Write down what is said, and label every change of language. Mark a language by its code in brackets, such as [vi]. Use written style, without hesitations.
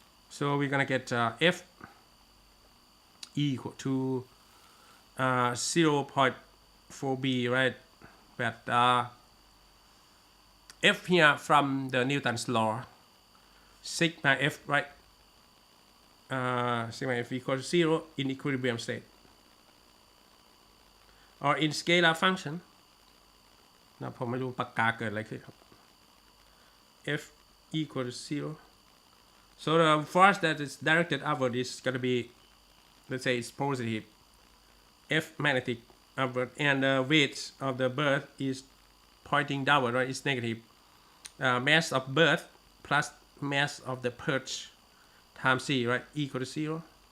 [en] So we're gonna get F equal to 0.4b, right? But F here from the Newton's law, sigma F, right? Sigma F equals 0 in equilibrium state, or in scalar function [th] นะผมไม่รู้ปากกาเกิดอะไรขึ้นครับ [en] F equals 0. So the force that is directed upward is going to be, let's say it's positive, F magnetic upward, and the weight of the bird is pointing downward, right? It's negative. Mass of bird plus mass of the perch times c, right, equal to 0.